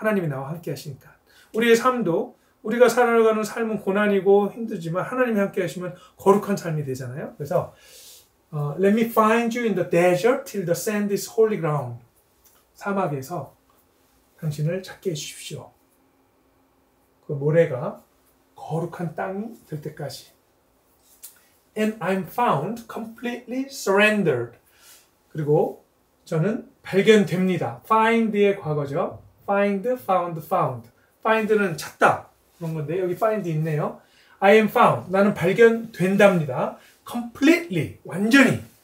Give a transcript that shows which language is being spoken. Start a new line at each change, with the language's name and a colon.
Korean: 하나님이 나와 함께 하시니까. 우리의 삶도, 우리가 살아가는 삶은 고난이고 힘들지만 하나님이 함께 하시면 거룩한 삶이 되잖아요. 그래서
English: Let me find you in the desert till the sand is holy ground.
Korean: 사막에서 당신을 찾게 해주십시오. 그 모래가 거룩한 땅이 될 때까지.
English: And I'm found completely surrendered.
Korean: 그리고 저는 발견됩니다. find의 과거죠. find, found, found. find는 찾다 그런 건데 여기 find 있네요.
English: I am found.
Korean: 나는 발견된답니다.
English: completely.
Korean: 완전히.